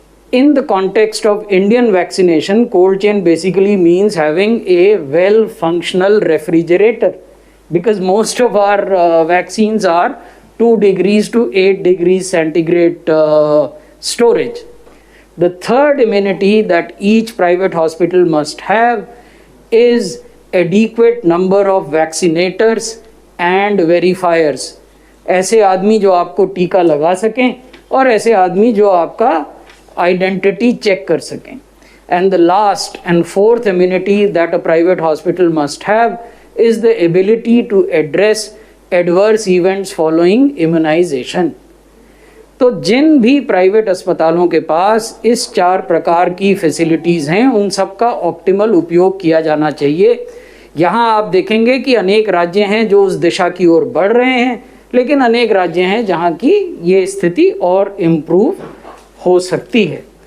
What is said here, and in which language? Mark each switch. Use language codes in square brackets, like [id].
[en] In the context of Indian vaccination, cold chain basically means having a well functional refrigerator, because most of our vaccines are 2 degrees to 8 degrees centigrade storage. The third amenity that each private hospital must have is adequate number of vaccinators and verifiers. [hi] ऐसे आदमी जो आपको टीका लगा सकें और ऐसे आदमी जो आपका आइडेंटिटी चेक कर सकें. [en] And the last and fourth amenity that a private hospital must have is the ability to address adverse events following immunization. [hi] तो जिन भी प्राइवेट अस्पतालों के पास इस 4 प्रकार की फैसिलिटीज़ हैं, उन सब का ऑप्टिमल उपयोग किया जाना चाहिए. यहाँ आप देखेंगे कि अनेक राज्य हैं जो उस दिशा की ओर बढ़ रहे हैं, लेकिन अनेक राज्य हैं जहाँ की ये स्थिति और इम्प्रूव हो सकती है.